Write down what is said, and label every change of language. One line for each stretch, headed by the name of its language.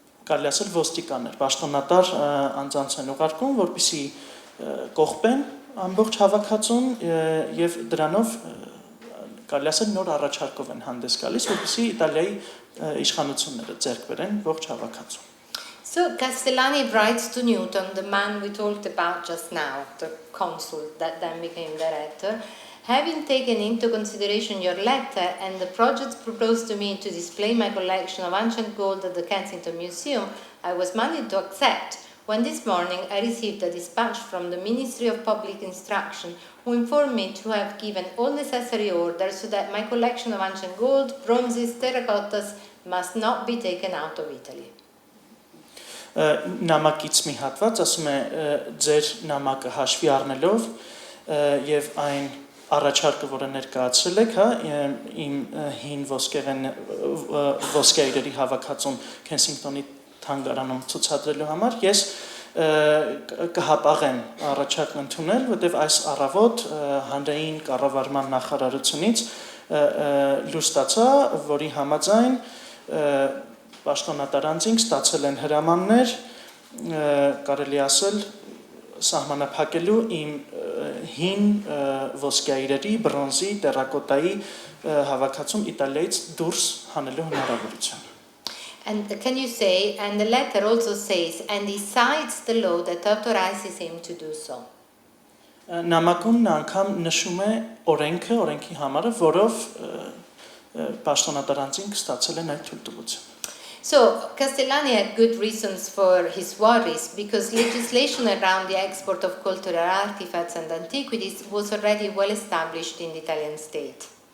Armenian: կարելի ասել ոստիկաններ, պաշտոնատար անձանց են ուղարկում, որպեսզի կողպեն ամբողջ հավաքածուն եւ դրանով կարելի ասել նոր առաջարկով են հանդես գալիս, որպեսզի Իտալիայի իշխանությունները ձեռք բերեն ողջ հավաքածուն։
English: So Castellani writes to Newton, the man we talked about just now, the consul that then became director, having taken into consideration your letter and the projects proposed to me to display my collection of ancient gold at the Kensington Museum, I was minded to accept when this morning I received a dispatch from the Ministry of Public Instruction who informed me to have given all necessary orders so that my collection of ancient gold, bronzes, terracottas must not be taken out of Italy.
Armenian: Նամակից մի հատված ասում է ձեր նամակը հաշվի առնելով եւ այն առաջարկը, որը ներկայացրել եք, հա, իմ հին ոսկեիրերի հավաքածուն Քենսինգտոնի թանգարանում ցուցադրելու համար ես կհապաղեմ առաջարկն ընդունել, որտեղ այս առավոտ հանրային կառավարման նախարարությունից լույս ստացա, որի համաձայն պաշտոնատարանցինք ստացել են հրամաններ, կարելի ասել, սահմանափակելու իմ հին ոսկեայրերի, բրոնզի, տերակոտայի հավաքածուն Իտալիայից դուրս հանելու հնարավորություն։
English: And can you say, and the letter also says, and he cites the law that authorizes him to do so.
Armenian: Նամակում նա անգամ նշում է օրենքի համարը, որով պաշտոնատարանցինք ստացել են այդ թույլտվությունը։
English: So, Castellani had good reasons for his worries because legislation around the export of cultural artifacts and antiquities was already well established in the Italian state.